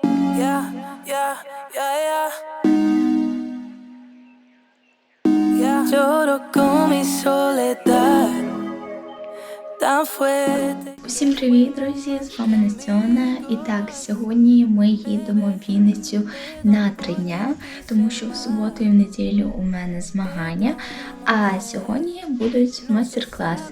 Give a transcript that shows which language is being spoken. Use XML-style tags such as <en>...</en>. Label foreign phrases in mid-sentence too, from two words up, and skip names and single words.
<es>Yeah, yeah, yeah, yeah. Yeah. Lloro con mi soledad tan fuerte.</es> <uk>Усім привіт, друзі! З вами Настюна. І так, сьогодні ми їдемо в Вінницю на 3 дня, тому що в суботу і в неділю у мене змагання, а сьогодні будуть майстер-класи.</uk>